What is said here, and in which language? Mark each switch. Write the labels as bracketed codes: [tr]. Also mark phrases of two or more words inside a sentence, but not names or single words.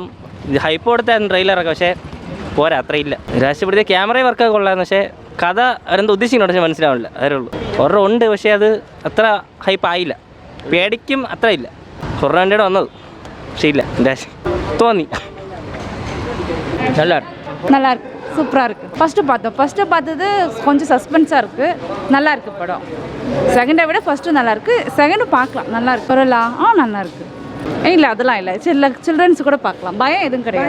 [ml] ഹൈപ്പ് കൊടുത്തായിരുന്നു ട്രെയിലറൊക്കെ, പക്ഷേ പോരാ, അത്രയില്ല. രാഷ്ട്രപ്പെടുത്തിയ ക്യാമറ വർക്കൊക്കെ കൊള്ളായിരുന്നു, പക്ഷേ കഥ അവരെന്ത് ഉദ്ദേശിക്കുന്നുണ്ട് പക്ഷേ മനസ്സിലാവില്ല, അതേ ഉള്ളൂ. ഹൊറർ ഉണ്ട്, പക്ഷേ അത് അത്ര ഹൈപ്പ് ആയില്ല. പേടിക്കും അത്ര ഇല്ല. ഹൊറർ കണ്ടിട്ട് വന്നത്, പക്ഷേ ഇല്ല, തോന്നി. [ta] நல்லா இருக்கு, சூப்பராக இருக்குது. ஃபஸ்ட்டு பார்த்தது கொஞ்சம் சஸ்பென்ஸாக இருக்குது, நல்லா இருக்குது படம். செகண்டை விட ஃபஸ்ட்டு நல்லா இருக்குது, செகண்டு பார்க்கலாம், நல்லா இருக்கு. பரவாயில்ல, நல்லா இருக்குது. இல்லை அதெல்லாம் இல்லை, சில்ட்ரன்ஸ் கூட பார்க்கலாம். பயம் எதுவும் கிடையாது.